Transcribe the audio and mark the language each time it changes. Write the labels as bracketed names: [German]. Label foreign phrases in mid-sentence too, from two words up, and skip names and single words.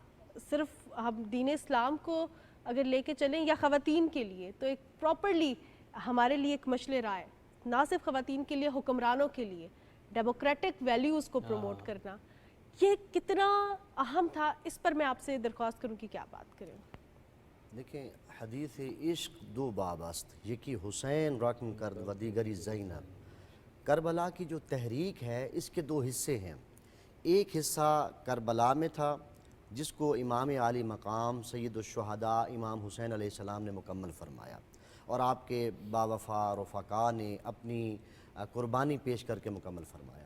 [Urdu] صرف ہم دین اسلام کو اگر لے کے چلیں یا خواتین کے لیے تو ایک پراپرلی ہمارے لیے ایک مشعل راہ ہے، نہ صرف خواتین کے لیے، حکمرانوں کے لیے [English] democratic values [Urdu] کو پروموٹ کرنا، یہ کتنا اہم تھا، اس پر میں آپ سے درخواست کروں کہ کیا بات کریں۔ [Persian] دیکھیں، حدیث عشق دو باب است، یکی حسین رقم کرد و دیگری زینب۔ [Urdu] کربلا کی جو تحریک ہے اس کے دو حصے ہیں، ایک حصہ کربلا میں تھا جس کو امام عالی مقام سید الشہداء امام حسین علیہ السلام نے مکمل فرمایا، اور آپ کے باوفا رفقا نے اپنی قربانی پیش کر کے مکمل فرمایا۔